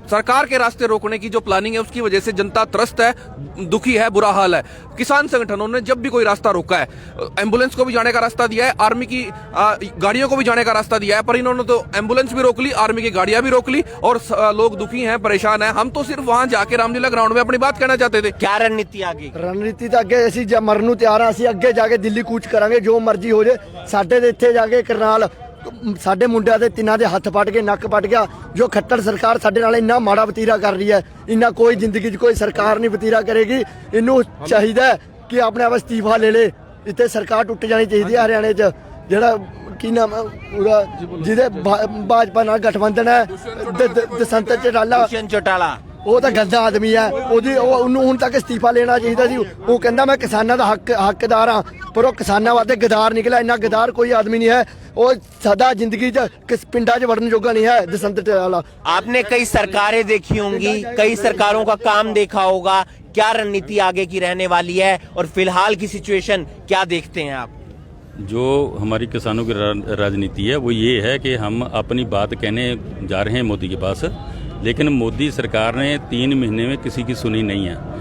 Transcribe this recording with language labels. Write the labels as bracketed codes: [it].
[hi] सरकार के रास्ते रोकने की जो प्लानिंग है उसकी वजह से जनता त्रस्त है, दुखी है, बुरा हाल है। किसान संगठनों ने जब भी कोई रास्ता रोका है, एम्बुलेंस को भी जाने का रास्ता दिया है, आर्मी की गाड़ियों को भी जाने का रास्ता दिया है, पर इन्होंने तो एम्बुलेंस भी रोक ली, आर्मी की गाड़ियां भी रोक ली और लोग दुखी हैं, परेशान हैं। हम तो सिर्फ वहां जाके रामलीला ग्राउंड में अपनी बात कहना चाहते थे। क्या रणनीति आगे? रणनीति तो अगे [pa] ਅਸੀਂ ਮਰਨ ਨੂੰ ਤਿਆਰ ਆ, ਅਸੀਂ ਅੱਗੇ ਜਾ ਕੇ ਦਿੱਲੀ ਕੂਚ ਕਰਾਂਗੇ, ਜੋ ਮਰਜ਼ੀ ਹੋ ਜੇ। ਸਾਡੇ ਦੇ ਇੱਥੇ ਜਾ ਕੇ ਕਰਨਾਲ ਸਾਡੇ ਮੁੰਡਿਆਂ ਦੇ ਤਿੰਨਾਂ ਦੇ ਹੱਥ ਪੱਟ ਕੇ ਨੱਕ ਪੱਟ ਗਿਆ। ਜੋ ਖੱਟਰ ਸਰਕਾਰ ਸਾਡੇ ਨਾਲ ਇੰਨਾ ਮਾੜਾ ਵਤੀਰਾ ਕਰ ਰਹੀ ਹੈ, ਇੰਨਾ ਕੋਈ ਜ਼ਿੰਦਗੀ 'ਚ ਕੋਈ ਸਰਕਾਰ ਨਹੀਂ ਵਤੀਰਾ ਕਰੇਗੀ। ਇਹਨੂੰ ਚਾਹੀਦਾ ਕਿ ਆਪਣੇ ਆਪ ਅਸਤੀਫਾ ਲੈ ਲੇ। ਇੱਥੇ ਸਰਕਾਰ ਟੁੱਟ ਜਾਣੀ ਚਾਹੀਦੀ ਹੈ ਹਰਿਆਣੇ 'ਚ। ਜਿਹੜਾ ਕੀ ਨਾਮ ਹੈ ਉਹਦਾ, ਜਿਹਦੇ ਭਾਜਪਾ ਨਾਲ ਗਠਬੰਧਨ ਹੈ, ਦਸੰਤ ਚੌਟਾਲਾ, ਉਹ ਤਾਂ ਗੰਦਾ ਆਦਮੀ ਹੈ। ਉਹਨੂੰ ਹੁਣ ਤੱਕ ਅਸਤੀਫਾ ਲੈਣਾ ਚਾਹੀਦਾ ਸੀ। ਉਹ ਕਹਿੰਦਾ ਮੈਂ ਕਿਸਾਨਾਂ ਦਾ ਹੱਕਦਾਰ ਹਾਂ, ਪਰ ਉਹ ਕਿਸਾਨਾਂ ਵਾਸਤੇ ਗਦਾਰ ਨਿਕਲਿਆ। ਇੰਨਾ ਗਦਾਰ ਕੋਈ ਆਦਮੀ नहीं है। ਉਹ ਸਾਦਾ ਜ਼ਿੰਦਗੀ 'ਚ ਕਿਸ ਪਿੰਡਾਂ 'ਚ ਵੜਨ ਜੋਗਾ नहीं है। [hi] दसंत चौटाला, आपने कई सरकारें देखी होंगी, कई सरकारों का काम देखा होगा। क्या रणनीति आगे की रहने वाली है और फिलहाल की सिचुएशन क्या देखते हैं आप? जो हमारी किसानों की राजनीति है वो ये है कि हम अपनी बात कहने जा रहे हैं मोदी के पास, लेकिन मोदी सरकार ने 3 महीने में किसी की सुनी नहीं है।